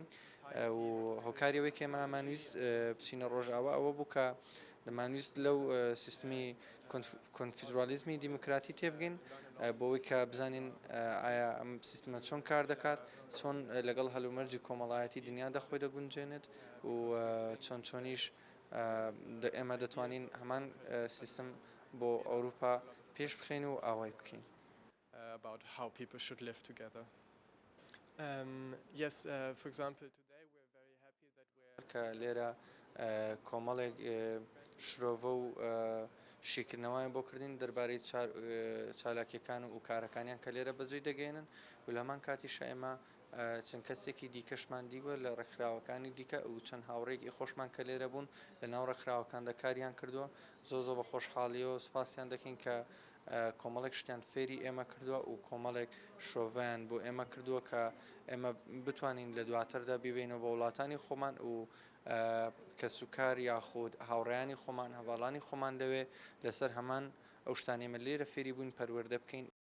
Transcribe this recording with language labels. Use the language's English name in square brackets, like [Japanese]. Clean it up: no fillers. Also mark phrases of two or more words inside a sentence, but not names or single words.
[Central Kurdish] و هۆکاریەوەی کە ئێمە ئەمانویست بچینە ڕۆژئاوا ئەوە بوو کە دەمانویست لەو سیستمی کۆنفیدرالیزمی دیموکراتی تێبگەین بۆەوەی کە بزانین ئایا ئەم سیستمە چۆن کار دەکات چۆن لەگەڵ هەلومەرجی کۆمەڵایەتی دنیادا خۆی دەگونجێنێت و چۆنیش ئێمە دەتوانین هەمان سیستم بۆ ئەوروپا پێش بخێن و ئاوای بکەین. [English] About how people should live together. Yes, for example, today we're very happy that we're [Central Kurdish] کە لێرە کۆمەڵێک شرۆڤە و شیکردنەوەیان بۆ کردین دەربارەی چالاکیەکان و کارەکانیان کە لێرە بەجێ دەگەێنن و لەمان کاتیشە ئێمە چەند کەسێکی دیکەشمان دیوە لە ڕێکخراوەکانی دیکە و چەند هاوڕێکی خۆشمان کە لێرە بوون لە ناو ڕێکخراوەکاندا کاریان کردووە زۆ بە خۆشحاڵیەوە سپاسیان دەکەین کە کۆمەڵێک شتیان فێری ئێمە کردووە و کۆمەڵێک شۆڤیان بۆ ئێمە کردووە کە ئێمە بتوانین لە دواتردا بیبینەوە بە وڵاتانی خۆمان و کە سوکار یاخود هاوڕێیانی خۆمان هەواڵانی خۆمان دەوێ لەسەر هەمان ئەو شتانێمە لێرە فێری بووین پەروەردە بکەین